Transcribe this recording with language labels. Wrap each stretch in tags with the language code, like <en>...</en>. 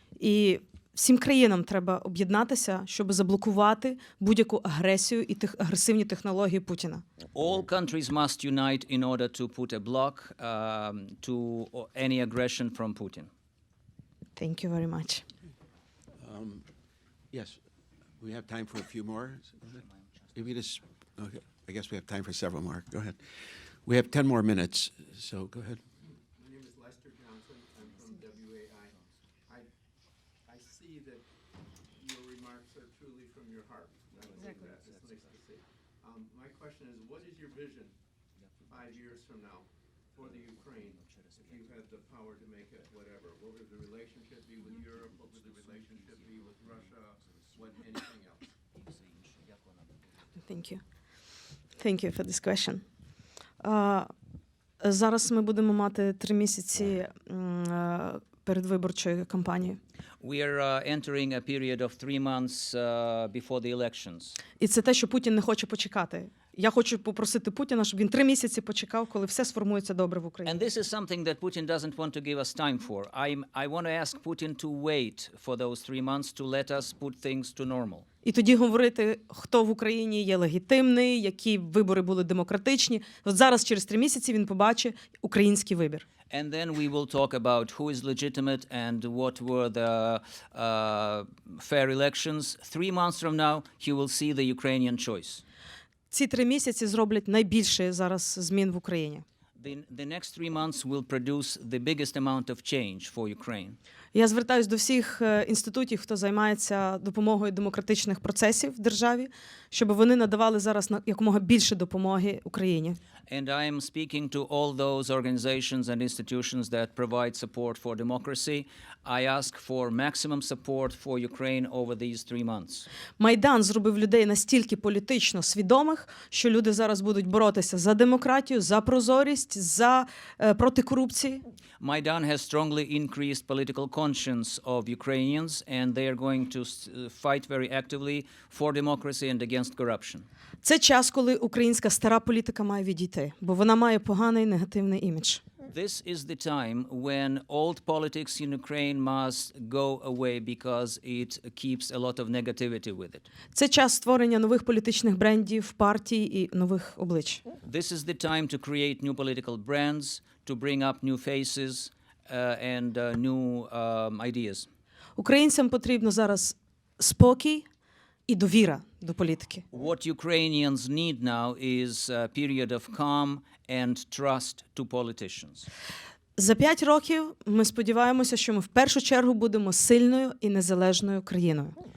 <uk>І всім країнам треба об'єднатися, щоб заблокувати будь-яку агресію і агресивні технології Путіна.</uk> <en>All countries must unite in order to put a block to any aggression from Putin. Thank you very much. Yes, we have time for a few more. If you just, okay, I guess we have time for several more. Go ahead. We have 10 more minutes, so go ahead. My name is Lester Johnson. I'm from WAI. I see that your remarks are truly from your heart. Exactly. It's nice to see. My question is, what is your vision 5 years from now for the Ukraine, if you had the power to make it whatever? What would the relationship be with Europe? What would the relationship be with Russia? What, anything else? Thank you. Thank you for this question.</en> <uk>Зараз ми будемо мати 3 місяці передвиборчої кампанії.</uk> <en>We are entering a period of 3 months before the elections.</en> <uk>І це те, що Путін не хоче почекати. Я хочу попросити Путіна, щоб він 3 місяці почекав, коли все сформується добре в Україні.</uk> <en>And this is something that Putin doesn't want to give us time for. I want to ask Putin to wait for those 3 months to let us put things to normal.</en> <uk>І тоді говорити, хто в Україні є легітимний, які вибори були демократичні. От зараз, через 3 місяці, він побачить український вибір.</uk> <en>And then we will talk about who is legitimate and what were the fair elections. 3 months from now, he will see the Ukrainian choice.</en> <uk>Ці 3 місяці зроблять найбільше зараз змін в Україні.</uk> <en>The next 3 months will produce the biggest amount of change for Ukraine.</en> <uk>Я звертаюсь до всіх інститутів, хто займається допомогою демократичних процесів в державі, щоб вони надавали зараз якомога більше допомоги Україні.</uk> <en>And I am speaking to all those organizations and institutions that provide support for democracy. I ask for maximum support for Ukraine over these 3 months.</en> <uk>Майдан зробив людей настільки політично свідомих, що люди зараз будуть боротися за демократію, за прозорість, проти корупції.</uk> <en>Maidan has strongly increased political conscience of Ukrainians, and they are going to fight very actively for democracy and against corruption.</en> <uk>Це час, коли українська стара політика має відійти, бо вона має поганий негативний імідж.</uk> <en>This is the time when old politics in Ukraine must go away because it keeps a lot of negativity with it.</en> <uk>Це час створення нових політичних брендів, партій і нових облич.</uk> <en>This is the time to create new political brands, to bring up new faces and new ideas.</en> <uk>Українцям потрібно зараз спокій і довіра до політики.</uk> <en>What Ukrainians need now is a period of calm and trust to politicians.</en> <uk>За 5 років ми сподіваємося, що ми в першу чергу будемо сильною і незалежною країною.</uk>